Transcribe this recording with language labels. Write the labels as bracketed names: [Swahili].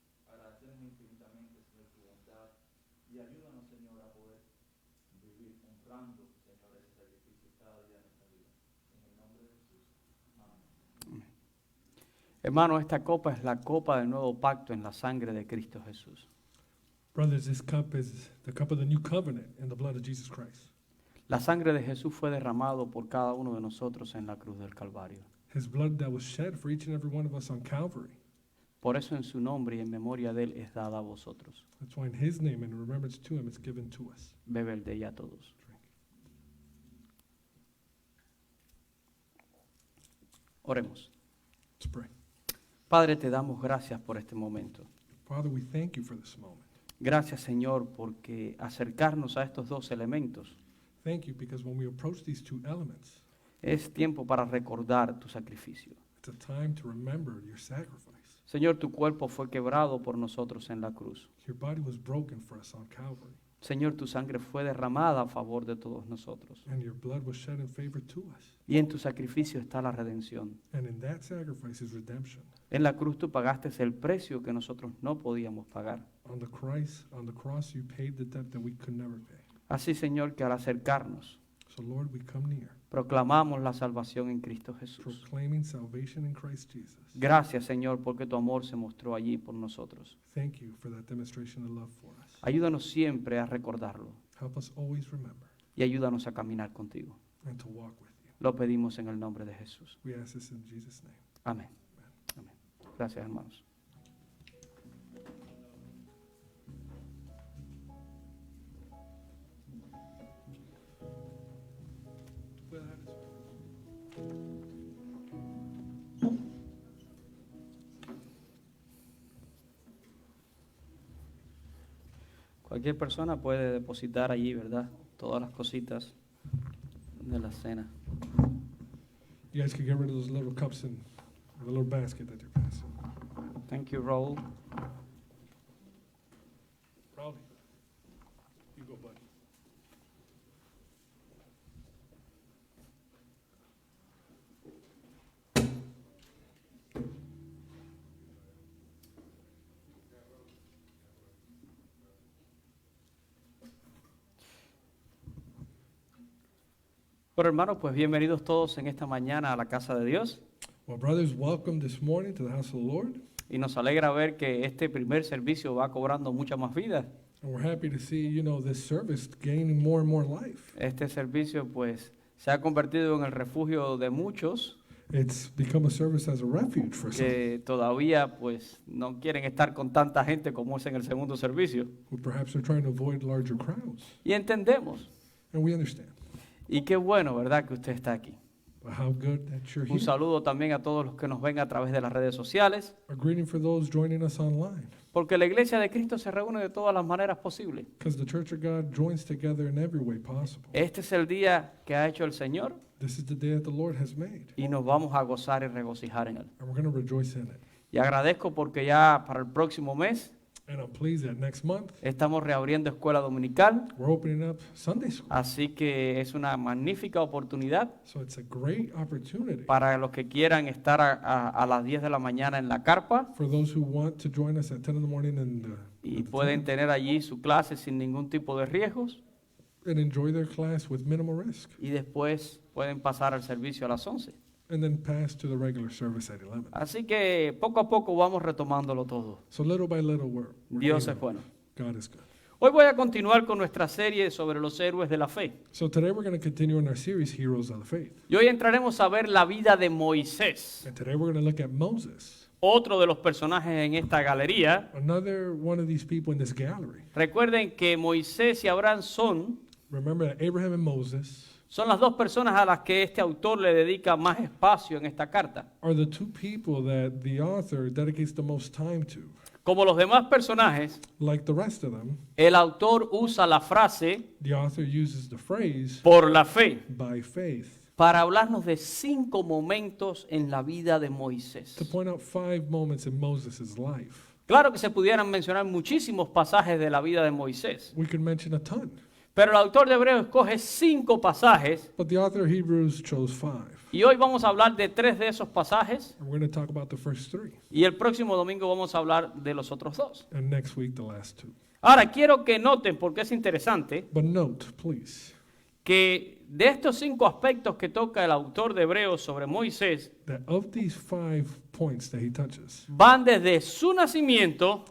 [Spanish] Agradecemos infinitamente, Señor, tu bondad y ayúdanos, Señor, a poder vivir honrando, Señor, ese sacrificio cada día de nuestra vida. En el nombre de Jesús. Amén. Hermano, esta copa es la copa del nuevo pacto en la sangre de Cristo Jesús. [English] Brothers, this cup is the cup of the new covenant in the blood of Jesus Christ. [Spanish] La sangre de Jesús fue derramado por cada uno de nosotros en la cruz del Calvario. [English] His blood that was shed for each and every one of us on Calvary. [Spanish] Por eso en su nombre y en memoria de Él es dada a vosotros. [English] That's why in his name and in remembrance to him it's given to us. [Spanish] Bebed de ella todos. Oremos. [English] Let's pray. [Spanish] Padre, te damos gracias por este momento. [English] Father, we thank you for this moment. [Spanish] Gracias, Señor, porque acercarnos a estos dos elementos [English] Thank you because when we approach these two elements, [Spanish] es tiempo para recordar tu sacrificio. [English] it's a time to remember your sacrifice. [Spanish] Señor, tu cuerpo fue quebrado por nosotros en la cruz. [English] Your body was broken for us on Calvary, [Spanish] Señor, tu sangre fue derramada a favor de todos nosotros. [English] and your blood was shed in favor to us. [Spanish] Y en tu sacrificio está la redención. [English] And in that sacrifice is redemption. [Spanish] En la cruz tú pagaste el precio que nosotros no podíamos pagar. [English] On the cross, you paid the debt that we could never pay. [Spanish] Así, Señor, que al acercarnos, [English] So Lord, we come near, [Spanish] proclamamos la salvación en Cristo Jesús. [English] proclaiming salvation in Christ Jesus. [Spanish] Gracias, Señor, porque tu amor se mostró allí por nosotros. [English] Thank you for that demonstration of love for us. [Spanish] Ayúdanos siempre a recordarlo [English] Help us always remember [Spanish] y ayúdanos a caminar contigo. [English] and to walk with you. [Spanish] Lo pedimos en el nombre de Jesús. [English] We ask this in Jesus' name. [Spanish] Amén. Amén. Gracias, hermanos. Cualquier persona puede depositar allí, ¿verdad? Todas las cositas de la cena. [English] You guys can get rid of those little cups in the little basket that you're passing. Thank you, Raúl. Probably. You go, buddy. [Spanish] Bueno, hermanos, pues bienvenidos todos en esta mañana a la casa de Dios. [English] Well, brothers, welcome this morning to the house of the Lord. [Spanish] Y nos alegra ver que este primer servicio va cobrando mucha más vida. [English] And we're happy to see, this service gaining more and more life. [Spanish] Este servicio, pues, se ha convertido en el refugio de muchos [English] It's become a service as a refuge for some [Spanish] que todavía, pues, no quieren estar con tanta gente como es en el segundo servicio. [English] who perhaps are trying to avoid larger crowds. [Spanish] Y entendemos. [English] And we understand. [Spanish] Y qué bueno, ¿verdad?, que usted está aquí. [English] But how good that you're [Spanish] Un [English] here. [Spanish] saludo también a todos los que nos ven a través de las redes sociales, [English] A greeting for those joining us online. [Spanish] porque la iglesia de Cristo se reúne de todas las maneras posibles. [English] Because the Church of God joins together in every way possible. [Spanish] Este es el día que ha hecho el Señor [English] This is the day that the Lord has made. [Spanish] y nos vamos a gozar y regocijar en él. [English] And we're going to rejoice in it. [Spanish] Y agradezco porque ya para el próximo mes [English] And I'm pleased that next month [Spanish] estamos reabriendo escuela dominical, [English] we're opening up Sunday school. [Spanish] así que es una magnífica oportunidad [English] So it's a great opportunity [Spanish] para los que quieran estar a las 10 de la mañana en la carpa [English] for those who want to join us at 10 in the morning [Spanish] y pueden tener allí su clase sin ningún tipo de riesgos [English] and enjoy their class with minimal risk. [Spanish] y después pueden pasar al servicio a las 11. [English] And then pass to the regular service at 11. [Spanish] Así que poco a poco vamos retomándolo todo. [English] So little by little, we're [Spanish] Dios [English] getting [Spanish] es bueno. [English] God is good. [Spanish] Hoy voy a continuar con nuestra serie sobre los héroes de la fe. [English] So today we're going to continue in our series, Heroes of the Faith. [Spanish] Y hoy entraremos a ver la vida de Moisés, [English] And today we're going to look at Moses, [Spanish] otro de los personajes en esta galería. [English] another one of these people in this gallery. [Spanish] Recuerden que Moisés y Abraham son [English] Remember that Abraham and Moses [Spanish] son las dos personas a las que este autor le dedica más espacio en esta carta. [English] are the two people that the author dedicates the most time to. [Spanish] Como los demás personajes, [English] Like the rest of them, [Spanish] el autor usa la frase [English] the author uses the phrase [Spanish] por la fe [English] by faith [Spanish] para hablarnos de 5 momentos en la vida de [English] to [Spanish] Moisés. [English] point out 5 moments in Moses' life. [Spanish] Claro que se pudieran mencionar muchísimos pasajes de la vida de Moisés, [English] We could mention a ton, [Spanish] pero el autor de Hebreos escoge 5 pasajes [English] but the author of Hebrews chose 5. [Spanish] y hoy vamos a hablar de 3 de esos pasajes [English] And we're going to talk about the first 3, [Spanish] y el próximo domingo vamos a hablar de los otros 2. [English] and next week the last 2. [Spanish] Ahora quiero que noten, porque es interesante, [English] But note, please, [Spanish] que de estos 5 aspectos que toca el autor de Hebreos sobre Moisés, [English] that of these 5 points that he touches, [Spanish] van desde su nacimiento